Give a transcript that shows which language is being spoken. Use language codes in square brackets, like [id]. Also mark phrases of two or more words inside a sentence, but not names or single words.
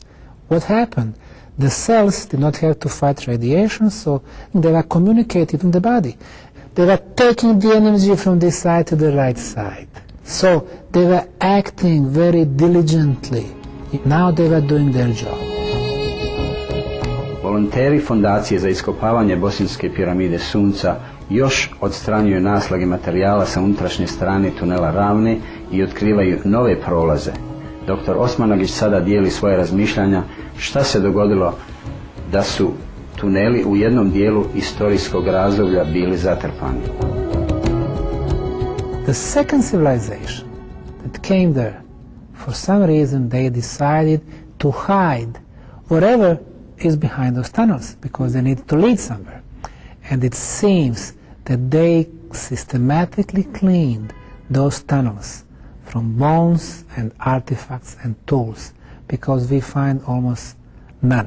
[en] What happened? The cells did not have to fight radiation, so they were communicating in the body. They were taking the energy from this side to the right side. So they were acting very diligently. Now they were doing their job. [bs] Volonteri Fondacije za iskopavanje Bosanske piramide sunca još odstranjuju naslage materijala sa unutrašnje strane tunela Ravne i otkrivaju nove prolaze. Dr. Osmanagich sada dijeli svoje razmišljanja šta se dogodilo da su tuneli u jednom dijelu istorijskog razdoblja bili zatrpani. [en] The second civilization that came there, for some reason they decided to hide whatever is behind those tunnels because they need to lead somewhere. And it seems that they systematically cleaned those tunnels from bones and artifacts and tools because we find almost none.